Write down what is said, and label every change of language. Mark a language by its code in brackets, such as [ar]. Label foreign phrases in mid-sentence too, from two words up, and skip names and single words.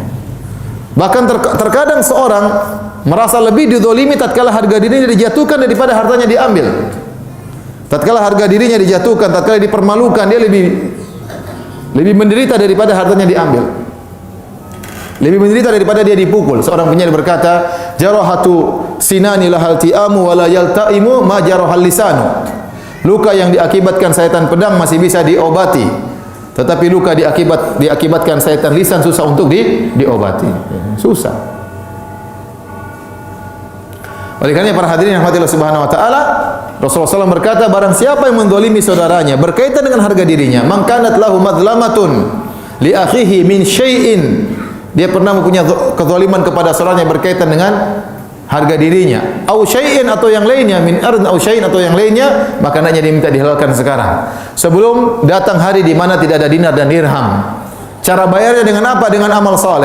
[id] Bahkan terkadang seorang merasa lebih dizalimi tatkala harga dirinya dijatuhkan daripada hartanya diambil. Tatkala harga dirinya dijatuhkan, tatkala dipermalukan, dia lebih menderita daripada hartanya diambil. Lebih menderita daripada dia dipukul. Seorang penyair berkata, [ar] جراحات السنان لها التئام ولا يلتام ما جرح اللسان. [id] Luka yang diakibatkan sayatan pedang masih bisa diobati, tetapi luka diakibatkan sayatan lisan susah untuk diobati. Susah. Oleh karena para hadirin yang dirahmati Allah [ar] سبحانه وتعالى, [id] Rasulullah SAW berkata, barang siapa yang menzalimi saudaranya berkaitan dengan harga dirinya, [ar] من كانت له مظلمة لأخيه من شيء, [id] dia pernah mempunyai kezaliman kepada saudaranya berkaitan dengan harga dirinya, [ar] أو شيء [id] atau yang lainnya, [ar] من عرض أو شيء [id] atau yang lainnya, maka hendaknya diminta dihalalkan sekarang, sebelum datang hari di mana tidak ada dinar dan dirham. Cara bayarnya dengan apa? Dengan amal saleh.